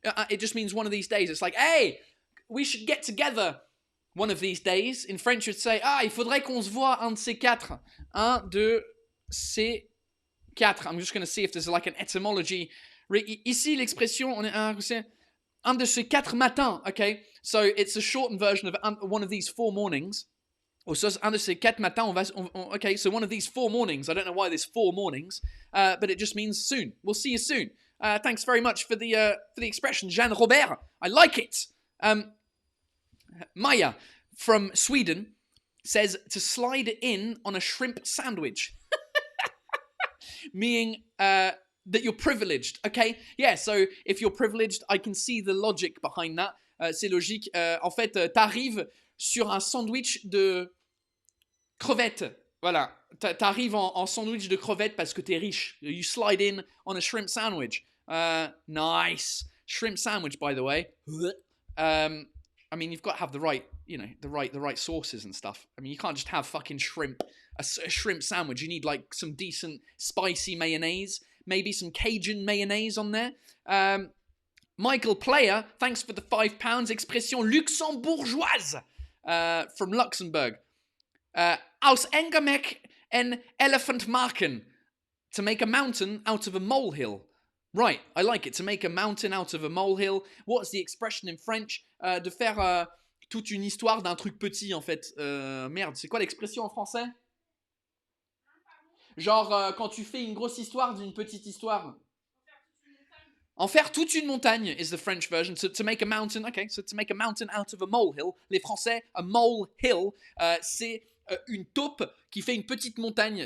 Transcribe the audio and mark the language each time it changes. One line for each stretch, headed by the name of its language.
English: It just means one of these days. It's like, hey, we should get together one of these days. In French, you'd say,
French: il faudrait qu'on se voit un de ces quatre. Un de ces quatre.
English: I'm just going to see if there's like an etymology.
French: Ici, l'expression, on est un de ces quatre matins, okay?
English: So it's a shortened version of one of these 4 mornings. Or so
French: un de ces quatre matins,
English: okay, so one of these 4 mornings. I don't know why there's 4 mornings, but it just means soon. We'll see you soon. Thanks very much for the expression, Jeanne Robert. I like it. Maya from Sweden says to slide it in on a shrimp sandwich. meaning that you're privileged. Okay, yeah. So if you're privileged, I can see the logic behind that.
French: C'est logique. En fait, t'arrives sur un sandwich de crevettes. Voilà. T'arrives en sandwich de crevettes parce que t'es riche.
English: You slide in on a shrimp sandwich. Nice shrimp sandwich, by the way. I mean, you've got to have the right, the right sauces and stuff. I mean, you can't just have fucking shrimp, a shrimp sandwich. You need like some decent spicy mayonnaise, maybe some Cajun mayonnaise on there. Michael Player, thanks for the £5.
French: Expression luxembourgeoise
English: from Luxembourg.
Luxembourgish: Aus Engamek en elephant maken.
English: To make a mountain out of a molehill. Right, I like it. To make a mountain out of a molehill. What's the expression in French?
French: De faire toute une histoire d'un truc petit, en fait. Merde, c'est quoi l'expression en français? Genre, quand tu fais une grosse histoire d'une petite histoire. En faire toute une montagne
English: is the French version. So to make a mountain, okay, so to make a mountain out of a molehill.
French: Les Français,
English: a molehill,
French: c'est une taupe qui fait une petite montagne.